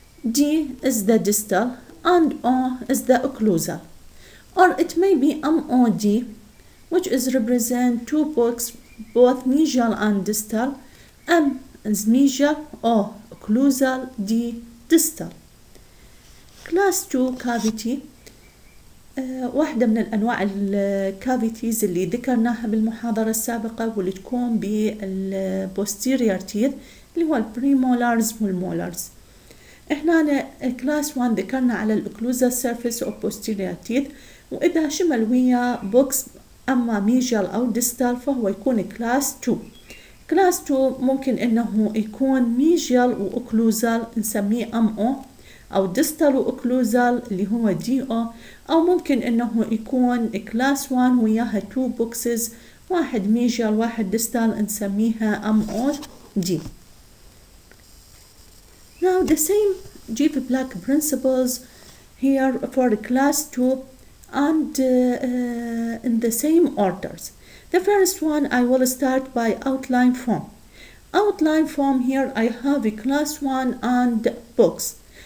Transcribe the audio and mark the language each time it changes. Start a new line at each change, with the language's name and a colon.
English: D is the distal and O is the occlusal. Or it may be MOD, which is represent two books, both medial and distal. M is medial, O occlusal, D distal. Class 2 cavity
Arabic: واحدة من الأنواع الكافيتيز اللي ذكرناها بالمحاضرة السابقة واللي تكون بالبوستيريور تيث اللي هو البريمولارز والمولارز. احنا كلاس 1 ذكرنا على الأوكلوزال سيرفيس أو بوستيريور تيث، وإذا شمل ويا بوكس أما ميجال أو ديستال فهو يكون كلاس 2. كلاس 2 ممكن إنه يكون ميجال وأوكلوزال نسميه MO، أو ديستال وأوكلوزال اللي هو DO، أو ممكن إنه يكون كلاس 1 وياها 2 بوكسز، واحد ميجال واحد ديستال نسميها MOD.
English: Now the same G.P. Black principles here for class 2 and in the same orders. The first one I will start by outline form. Outline form here I have a class 1 and books.